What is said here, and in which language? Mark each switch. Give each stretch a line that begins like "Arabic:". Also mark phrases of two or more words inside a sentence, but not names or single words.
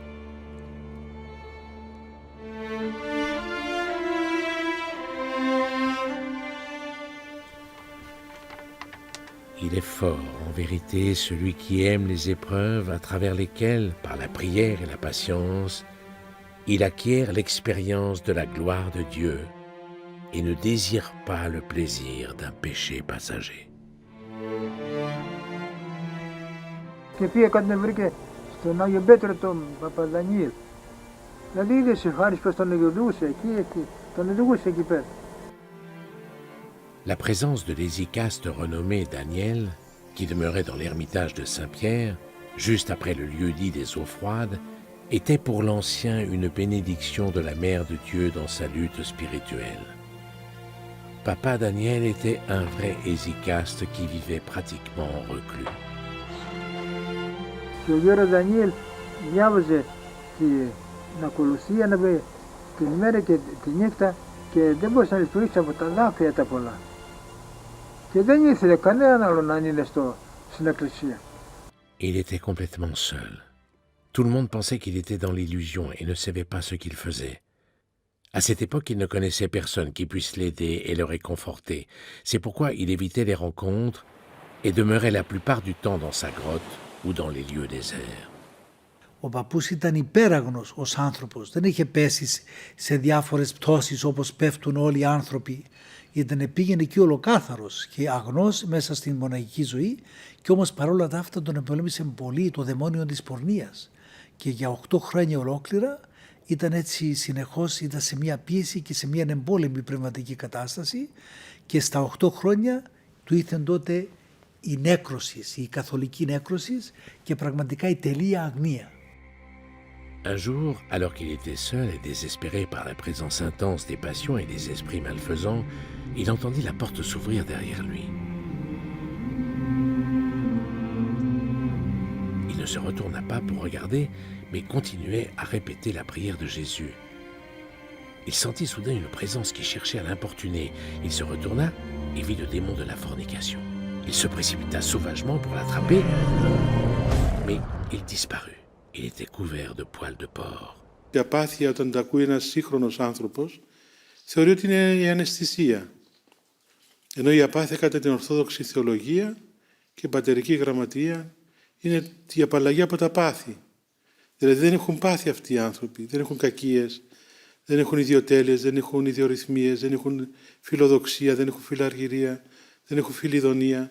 French: Il est fort, en vérité, celui qui aime les épreuves à travers lesquelles, par la prière et la patience, il acquiert l'expérience de la gloire de Dieu et ne désire pas le plaisir d'un péché passager.
Greek: Και πήγε κάτι να βρήκε στον Άγιο Πέτρο τον Παπαδανιήλ. Δηλαδή είδες ο Χάρης πως τον οδηγούσε εκεί, τον οδηγούσε εκεί πέρα.
French: La présence de l'hésychaste renommé Daniel, qui demeurait dans l'ermitage de Saint-Pierre, juste après le lieu-dit des eaux froides, était pour l'ancien une bénédiction de la Mère de Dieu dans sa lutte spirituelle. Papa Daniel était un vrai hésychaste qui vivait pratiquement en reclus.
Greek: Και ο γέρος Δανιήλ διάβαζε την ακολουθία την μέρα και τη νύχτα και δεν μπορούσε να λειτουργήσει από τα δάκρυα τα πολλά. Και δεν ήθελε κανέναν άλλο να είναι στην εκκλησία.
French: Il était complètement seul. Tout le monde pensait qu'il était dans l'illusion et ne savait pas ce qu'il faisait. À cette époque, il ne connaissait personne qui puisse l'aider et le réconforter. C'est pourquoi il évitait les rencontres et demeurait la plupart du temps dans sa grotte ou dans les lieux déserts.
Greek: Ο παππούς ήταν υπέραγνος ως άνθρωπος, δεν είχε πέσει σε διάφορες πτώσεις όπως πέφτουν όλοι οι άνθρωποι. Πήγαινε εκεί ολοκάθαρος και αγνός μέσα στην μοναχική ζωή και όμως παρόλα τα αυτά τον επολέμησε πολύ το δαιμόνιο της πορνείας. Και για 8 χρόνια ολόκληρα ήταν έτσι συνεχώς, ήταν σε μια πίεση και σε μια εμπόλεμη πνευματική κατάσταση και στα 8 χρόνια του ήρθε τότε η νέκρωση, η καθολική νέκρωση και πραγματικά η τελεία αγνία.
French: Un jour, alors qu'il était seul et désespéré par la présence intense des passions et des esprits malfaisants, il entendit la porte s'ouvrir derrière lui. Il ne se retourna pas pour regarder, mais continuait à répéter la prière de Jésus. Il sentit soudain une présence qui cherchait à l'importuner. Il se retourna et vit le démon de la fornication. Il se précipita sauvagement pour l'attraper, mais il disparut. Il était couvert de poils de porc.
Greek: Η απάθεια, όταν τα ακούει ένας σύγχρονος άνθρωπος, θεωρεί ότι είναι η αναισθησία. Ενώ η απάθεια κατά την Ορθόδοξη θεολογία και πατερική γραμματεία είναι η απαλλαγή από τα πάθη. Δηλαδή δεν έχουν πάθη αυτοί οι άνθρωποι, δεν έχουν κακίες, δεν έχουν ιδιοτέλειες, δεν έχουν ιδιορυθμίες, δεν έχουν φιλοδοξία, δεν έχουν φιλαργυρία, δεν έχουν φιλιδονία.